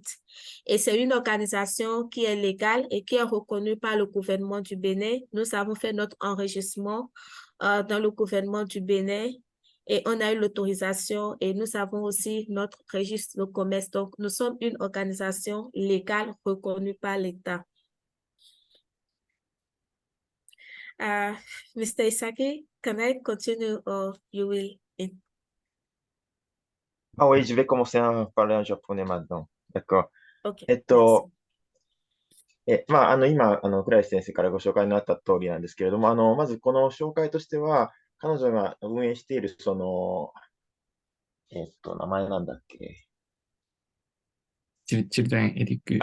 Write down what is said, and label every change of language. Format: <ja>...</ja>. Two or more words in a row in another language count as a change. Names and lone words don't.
<fr>Et c'est une organisation qui est légale et qui est reconnue par le gouvernement du Bénin. Nous avons fait notre enregistrement dans le gouvernement du Bénin et on a eu l'autorisation et nous avons aussi notre registre de commerce. Donc, nous sommes une organisation légale reconnue par l'État.</fr> <en>Mr. Isaki, can I continue or you will?</en> <fr>Ah oui, je vais commencer à parler en japonais maintenant. d'accord。 OK, えっ merci.</fr> <ja>と、今、クライス先生からご紹介になった通りなんですけれども、まずこの紹介としては、彼女が運営している、名前なんだっけ。チルドレンエディック。</ja>